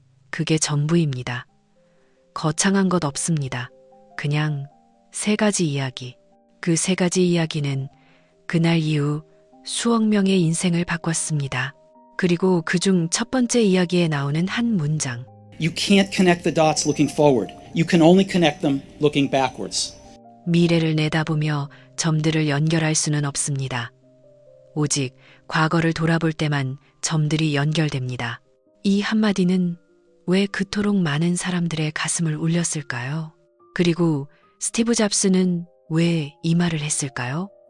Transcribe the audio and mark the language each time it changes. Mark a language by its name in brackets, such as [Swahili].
[Korean] 그게 전부입니다. 거창한 것 없습니다. 그냥 3가지 이야기. 그 3가지 이야기는 그날 이후 수억 명의 인생을 바꿨습니다. 그리고 그중 첫 번째 이야기에 나오는 한 문장. [English] You can't connect the dots looking forward. You can only connect them looking backwards. [Korean] 미래를 내다보며 점들을 연결할 수는 없습니다. 오직 과거를 돌아볼 때만 점들이 연결됩니다. 이 한마디는 왜 그토록 많은 사람들의 가슴을 울렸을까요? 그리고 스티브 잡스는 왜 이 말을 했을까요?